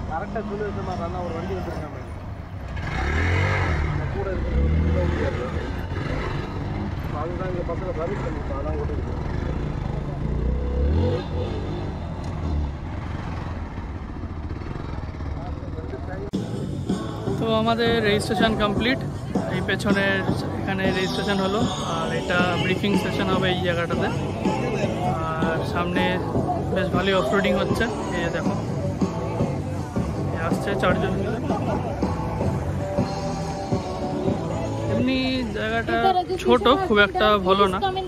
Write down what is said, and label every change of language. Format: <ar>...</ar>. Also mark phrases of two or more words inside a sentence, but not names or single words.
<ta>கரெக்டாக சொல்லி வச்ச மாதிரி நான் ஒரு வண்டி வந்துருக்கேன் கூட அதுதான் இங்கே பக்கத்தில் சர்வீஸ் பண்ணிருக்கோம் அதான் ஓட்டிருக்கோம்</ta> <bn>তো আমাদের</bn> <en>registration complete</en> <bn>এই পেছনের এখানে রেজিস্ট্রেশন হলো আর এটা</bn> <en>briefing session</en> <bn>হবে এই জায়গাটাতে আর সামনে বেশ ভালোই অফরোডিং হচ্ছে এই দেখো আসছে 4 জন এমনি জায়গাটা ছোট খুব একটা ভালো না</bn>